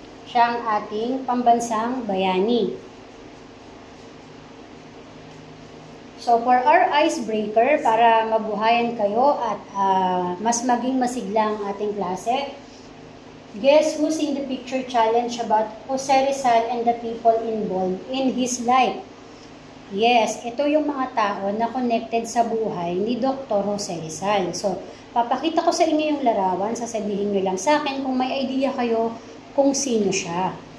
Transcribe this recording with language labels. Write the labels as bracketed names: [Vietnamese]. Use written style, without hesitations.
[Filipino] Siya ang ating pambansang bayani. [English] So for our icebreaker, [Filipino] para mabuhayan kayo at mas maging masigla ang ating klase, [English] guess who's in the picture challenge about Jose Rizal and the people involved in his life? [Filipino] Yes, ito yung mga tao na connected sa buhay ni Dr. Jose Rizal. So, papakita ko sa inyo yung larawan, sasabihin nyo lang sa akin kung may idea kayo kung sino siya.